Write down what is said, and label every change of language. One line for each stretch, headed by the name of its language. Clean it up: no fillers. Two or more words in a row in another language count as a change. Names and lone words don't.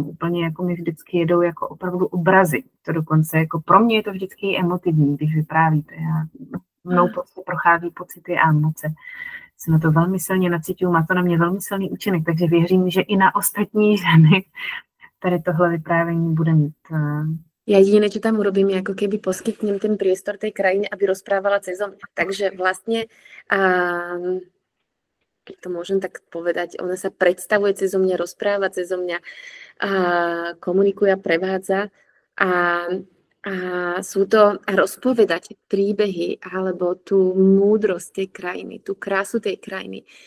Czech: Úplně jako mi vždycky jedou jako opravdu obrazy. To dokonce jako pro mě je to vždycky emotivní, když vyprávíte. Mnou prostě prochází pocity a emoce. Se na to velmi silně nacituju, má to na mě velmi silný účinek, takže věřím, že i na ostatní ženy tady tohle vyprávění bude mít.
Slovak: Ja jediné, čo tam urobím, je ako keby poskytnem ten priestor tej krajine, aby rozprávala cez mňa. Takže vlastne, keď to môžem tak povedať, ona sa predstavuje cez mňa, rozpráva cez mňa, komunikuje a prevádza a sú to rozpovedať príbehy alebo tú múdrosť tej krajiny, tú krásu tej krajiny.